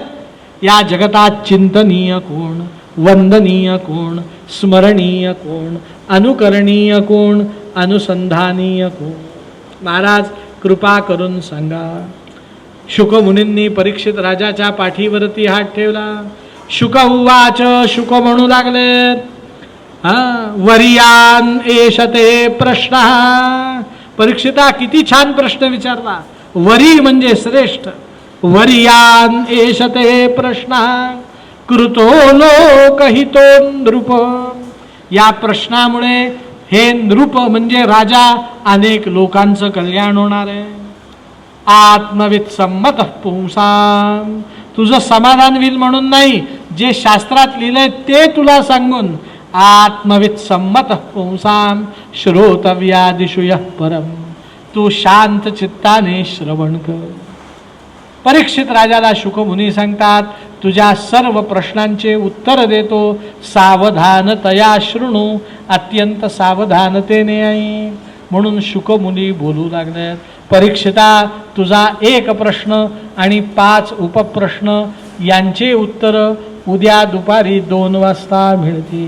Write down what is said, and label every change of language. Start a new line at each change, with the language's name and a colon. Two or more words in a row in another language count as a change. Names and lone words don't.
Marathi: या जगतात चिंतनीय कोण, वंदनीय कोण, स्मरणीय कोण, अनुकरणीय कोण, अनुसंधानीय कोण? महाराज कृपा करून सांगा. शुकमुनींनी परीक्षित राजाच्या पाठीवरती हात ठेवला.
Sanskrit: शुक उवाच.
Marathi: शुक म्हणू लागलेत,
Sanskrit: वरियान एषते प्रश्न.
Marathi: परीक्षिता, किती छान प्रश्न विचारला. वरी म्हणजे श्रेष्ठ.
Sanskrit: वरियान एषते प्रश्न कृतो लोकहितो नृप.
Marathi: या प्रश्नामुळे हे नृप म्हणजे राजा, अनेक लोकांचं कल्याण होणार आहे.
Sanskrit: आत्मवित संमत पुंसाम.
Marathi: तुझं समाधान होईल म्हणून नाही, जे शास्त्रात लिहिलंय ते तुला सांगून.
Sanskrit: आत्मवित संमत पुंसाम श्रोतव्यादिषु यः परम.
Marathi: तू शांत चित्ताने श्रवण कर. परीक्षित राजाला शुकमुनी सांगतात, तुझ्या सर्व प्रश्नांचे उत्तर देतो,
Sanskrit: सावधानतया शृणू.
Marathi: अत्यंत सावधानतेने ऐक. म्हणून शुकमुनी बोलू लागले. परीक्षिता, तुझा एक प्रश्न आणि 5 उपप्रश्न यांचे उत्तर उद्या दुपारी 2 वाजता मिळतील.